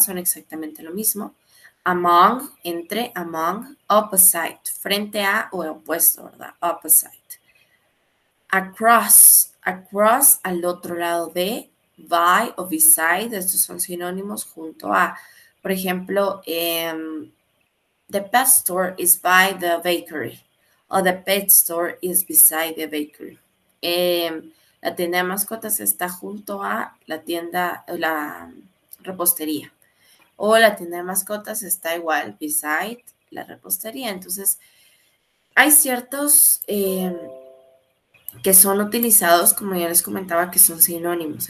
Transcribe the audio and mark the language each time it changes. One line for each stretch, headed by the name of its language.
Spanish: Son exactamente lo mismo. Among, entre, among, opposite, frente a o opuesto, ¿verdad? Opposite. Across, across, al otro lado de, by o beside, estos son sinónimos junto a. Por ejemplo,
English: the pet store is by the bakery. O the pet store is beside the bakery.
Spanish: La tienda de mascotas está junto a la tienda, la repostería. O la tienda de mascotas está igual, beside la repostería. Entonces, hay ciertos que son utilizados, como ya les comentaba, que son sinónimos.